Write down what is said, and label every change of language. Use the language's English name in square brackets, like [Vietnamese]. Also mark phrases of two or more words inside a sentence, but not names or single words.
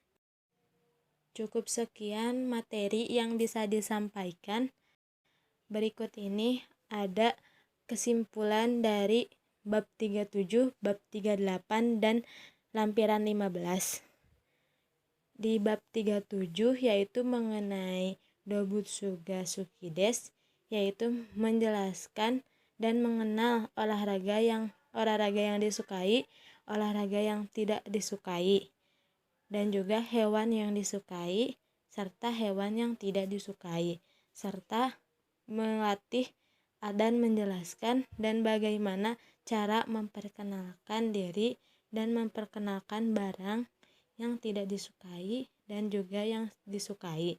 [Indonesian] Cukup sekian materi yang bisa disampaikan. Berikut ini ada kesimpulan dari bab 37, bab 38, dan lampiran 15. Di bab 37 yaitu mengenai [Japanese] 動物が好きです, [Indonesian] yaitu menjelaskan dan mengenal olahraga yang disukai, olahraga yang tidak disukai, dan juga hewan yang disukai serta hewan yang tidak disukai, serta melatih dan menjelaskan dan bagaimana cara memperkenalkan diri dan memperkenalkan barang yang tidak disukai dan juga yang disukai.